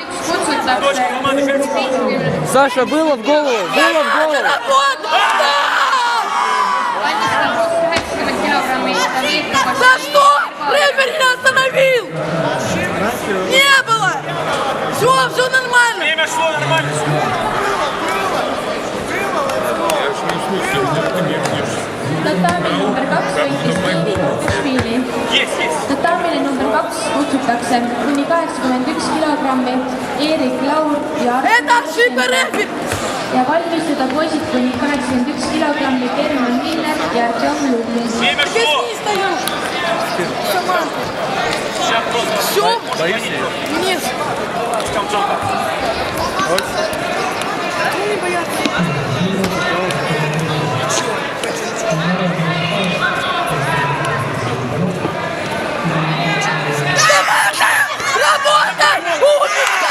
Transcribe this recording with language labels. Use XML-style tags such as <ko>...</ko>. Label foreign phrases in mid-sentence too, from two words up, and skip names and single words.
<ru>Дочка команды Херцога. Саша, было в голову! Было в голову! Работа! За что? Рефери не остановил! Не было! Все нормально! Время шло нормально.</ru> <et>Tatami number 2 võitis Eerik Koktashvili.</et> <ru>Есть.</ru> <et>Tatamile number 2 kutsutakse kuni 81 kilogrammi Eerik Laul ja</et> <ru>Это ошибка рефери!</ru> <et>ja valmistada poisid kuni 81 kilogrammi German Miller ja Artjom Lublin.</et> <ru>Время Здесь шло. не стоишь! Саманта! Сейчас просто. Все? Нет! Не бояться! Работай! Умница!</ru>